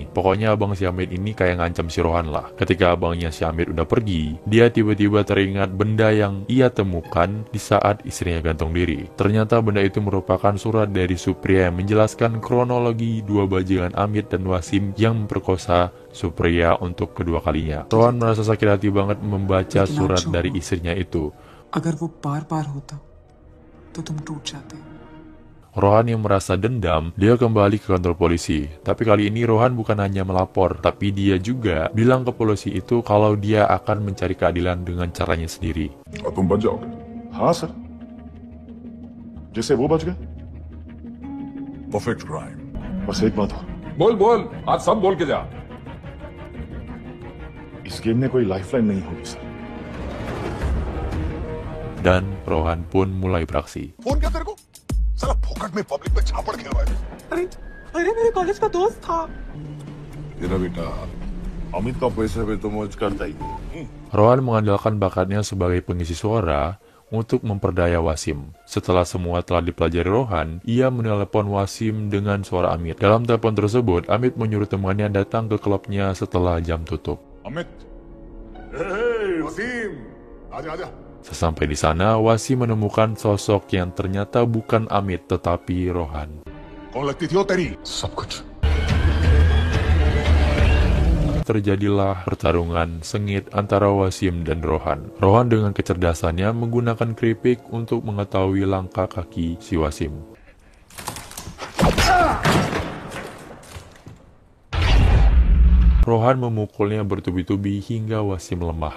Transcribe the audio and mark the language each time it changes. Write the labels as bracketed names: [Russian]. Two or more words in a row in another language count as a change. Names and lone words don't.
[Indonesian] Pokoknya abang si Amit ini kayak ngancam si Rohan lah. Ketika abangnya si Amit udah pergi, dia tiba-tiba teringat benda yang ia temukan di saat istrinya gantung diri. Ternyata benda itu merupakan surat dari Supriya yang menjelaskan kronologi dua bajingan Amit dan Wasim yang memperkosa Supriya untuk kedua kalinya. Rohan merasa sakit hati banget membaca surat dari istrinya itu. [Hindi] अगर वो बार-बार होता, तो तुम टूट जाते. [Indonesian] Rohan yang merasa dendam, dia kembali ke kantor polisi. Tapi kali ini Rohan bukan hanya melapor, tapi dia juga bilang ke polisi itu kalau dia akan mencari keadilan dengan caranya sendiri. [Hindi] और तुम बच जाओगे? हाँ सर, जैसे वो बच गए। [English] perfect crime. [Hindi] बस एक बात हो, बोल बोल, आज सब बोल के जा। इस गेम में कोई लाइफलाइन नहीं होगी सर। [Indonesian] Dan Rohan pun mulai beraksi. [Hindi] फोन क्या तेरे को? साला फोकट में पब्लिक में छापड़ खेलवाए। अरे अरे मेरे कॉलेज का दोस्त था। तेरा बेटा अमित का पैसे पे तो मौज करता ही। [Indonesian] Rohan mengandalkan bakatnya sebagai pengisi suara untuk memperdaya Wasim. Setelah semua telah dipelajari Rohan, ia menelepon Wasim dengan suara Amit. Dalam telepon tersebut, Amit menyuruh temannya datang ke klubnya setelah jam tutup. [Hindi] अमित, Hey, Wasim, आजा आजा। [Indonesian] Sesampai di sana, Wasim menemukan sosok yang ternyata bukan Amit tetapi Rohan. [Hindi] कौन लगती थी वो तेरी? सब कुछ। [Indonesian] Terjadilah pertarungan sengit antara Wasim dan Rohan. Rohan dengan kecerdasannya menggunakan keripik untuk mengetahui langkah kaki si Wasim. Rohan memukulnya bertubi-tubi hingga Wasim lemah.